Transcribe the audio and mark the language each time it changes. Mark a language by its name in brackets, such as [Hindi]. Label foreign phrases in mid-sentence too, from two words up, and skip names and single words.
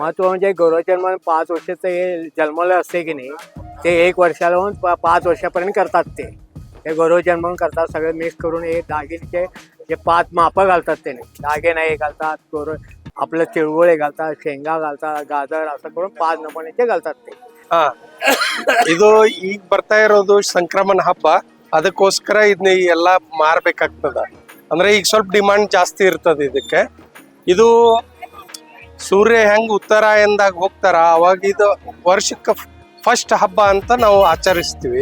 [Marathi] महत्व म्हणजे गौरवजन्म 5 वर्षाचं हे जन्मलं असते की नाही, ते 1 वर्षाला होऊन 5 वर्षापर्यंत करतात. ते गौरवजन्म म्हणून करतात. सगळे मिक्स करून हे दागिन्याचे जे 5 मापं घालतात. त्याने दागिना हे घालतात, आपलं तिळगुळ घालतात, शेंगा घालतात, गाजर असं करून 5 नमुन्याचे घालतात ते. [Kannada] ಇದು ಈಗ ಬರ್ತಾ ಇರೋದು ಸಂಕ್ರಮಣ ಹಬ್ಬ. ಅದಕ್ಕೋಸ್ಕರ ಇದನ್ನ ಎಲ್ಲ ಮಾರ್ಬೇಕಾಗ್ತದ. ಅಂದ್ರೆ ಈಗ ಸ್ವಲ್ಪ ಡಿಮಾಂಡ್ ಜಾಸ್ತಿ ಇರ್ತದೆ ಇದಕ್ಕೆ. ಇದು ಸೂರ್ಯ ಹೆಂಗ್ ಉತ್ತರಾಯಣದಾಗ ಹೋಗ್ತಾರ ಅವಾಗ ಇದು ವರ್ಷಕ್ಕೆ ಫಸ್ಟ್ ಹಬ್ಬ ಅಂತ ನಾವು ಆಚರಿಸ್ತೀವಿ.